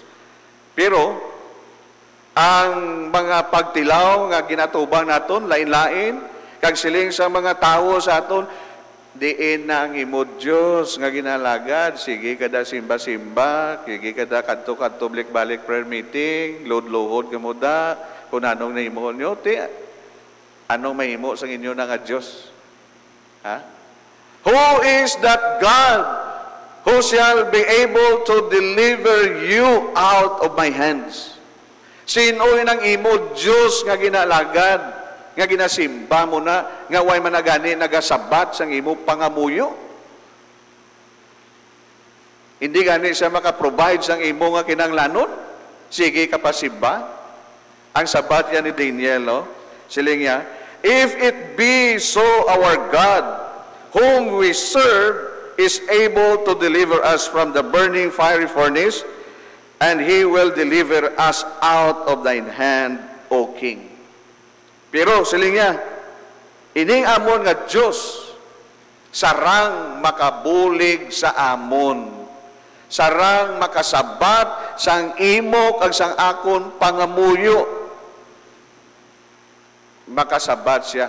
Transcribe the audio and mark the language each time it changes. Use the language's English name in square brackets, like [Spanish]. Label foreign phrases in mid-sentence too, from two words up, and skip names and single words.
[Hiligaynon] Pero ang mga pagtilaw nga ginatubang naton lain-lain, kag siling sa mga tawo sa aton, diin na ang imo Diyos nga ginalagad. Sige kada simba-simba, sige kada kadto-kadto balik-balik [English] prayer meeting, [Hiligaynon] load-lohod ka mo da, kung anong nahimuhon nyo, anong mahimo sa inyo na nga Diyos? [English] Who is that God who shall be able to deliver you out of my hands? [Hiligaynon] Sino ang imo Diyos nga ginalagad, nga ginasimba mo na, nga way managani nagasabat sang imo pangamuyo? Hindi gani siya makaprovide sang imo nga kinanglanon? Sige ka pa simba. Ang sabat yan ni Daniel, no? Siling niya, [English] "If it be so our God, whom we serve, is able to deliver us from the burning fiery furnace, and He will deliver us out of thine hand, O King." [Hiligaynon] Pero siling niya, ining amon nga Diyos, sarang makabulig sa amon, sarang makasabat sang imo kag sang akon pangamuyo. Makasabat siya.